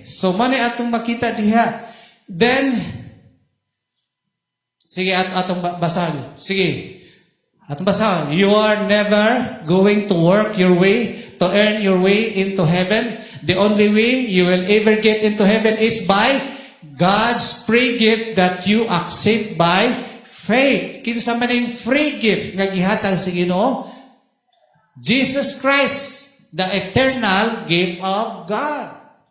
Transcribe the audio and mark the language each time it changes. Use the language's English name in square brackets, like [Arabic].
[Cebuano] So, mani atong makita diha. Then, sige, atong basahin. Sige. Atong basahin. [English] You are never going to work your way to earn your way into heaven. The only way you will ever get into heaven is by God's free gift that you accept by faith. [Cebuano] Kinsa man yung free gift nga gihatag sa Ginoo? [English] Jesus Christ, the eternal gift of God.